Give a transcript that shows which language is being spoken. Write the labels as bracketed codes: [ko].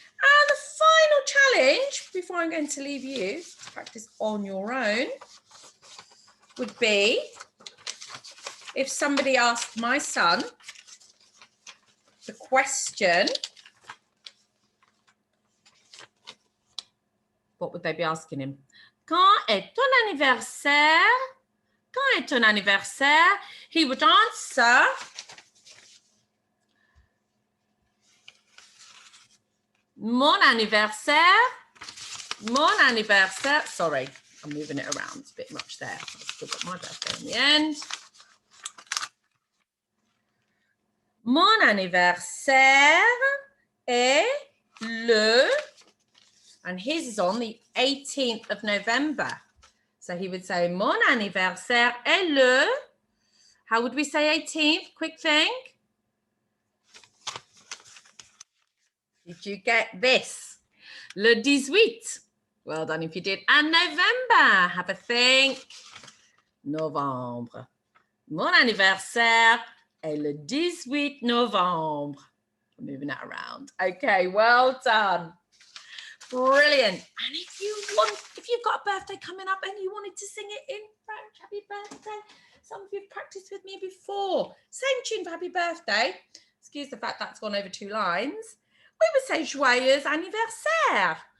[en] And the final challenge, before I'm going to leave you to practice on your own, would be if somebody asked my son the question, what would they be asking him? [fr] Quand est ton anniversaire? Quand est ton anniversaire? [en] He would answer, [fr] mon anniversaire. Mon anniversaire. [en] Sorry, I'm moving it around. It's a bit much there. I've still got my birthday in the end. [fr] Mon anniversaire est le, [en] and his is on the 18th of November. So he would say, [fr] mon anniversaire est le, [en] how would we say 18th? Quick think. Did you get this? [fr] Le 18. [en] Well done if you did. And November, have a think. [fr] Novembre. Mon anniversaire est le 18 novembre. [en] I'm moving that around. Okay, well done. Brilliant. And if you've got a birthday coming up and you wanted to sing it in French, happy birthday. Some of you have practiced with me before. Same tune for happy birthday. Excuse the fact that's gone over 2 lines. We would say [fr] joyeux anniversaire.